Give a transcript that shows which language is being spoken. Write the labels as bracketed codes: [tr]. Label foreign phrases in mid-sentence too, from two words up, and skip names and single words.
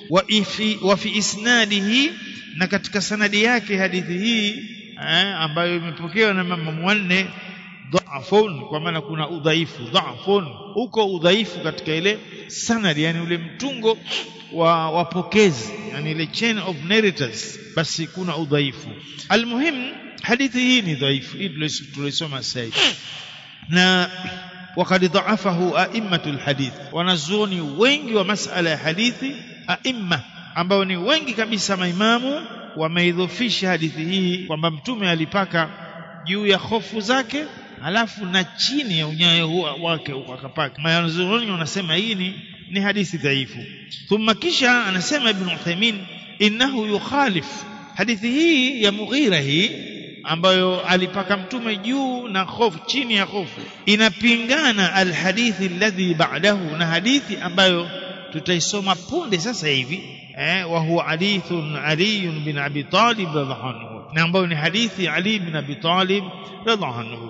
[ar] وفي إسناده, [sw] na katika sanadi yake hadithi hii ambayo imepokewa na mama wanne, dha'fun, kwa maana kuna udhaifu, dha'fun, uko udhaifu katika ile sanadi, yani ule mtungo wa wapokezi, yani ile [en] chain of narrators, [sw] basi kuna udhaifu. Almuhim, hadithi hii ni dhaifu, hii tulisoma sasa, na [ar] وقد ضعفه أئمة الحديث, [sw] wanazuoni wengi wa masala ya hadithi, aimma ambao ni wengi kabisa, maimamu wameidhofisha hadithi hii kwamba mtume alipaka juu ya khofu zake alafu na chini ya unyayo wake akapaka. Wanazuoni wanasema hii ni hadithi dhaifu. Thumma, kisha anasema Ibn Uthaymeen, [ar] إنه يخالف, [sw] hadithi hii ya Mughira hii ambayo alipaka mtume juu na khofu chini ya khofu, inapingana [ar] الحديث الذي بعده, [sw] na hadithi ambayo tutaisoma punde sasa hivi, [ar] وهو حديث علي بن أبي طالب رضي الله عنه, [sw] na ambayo ni hadithi Ali bin Abi Talib [ar] رضي الله عنه.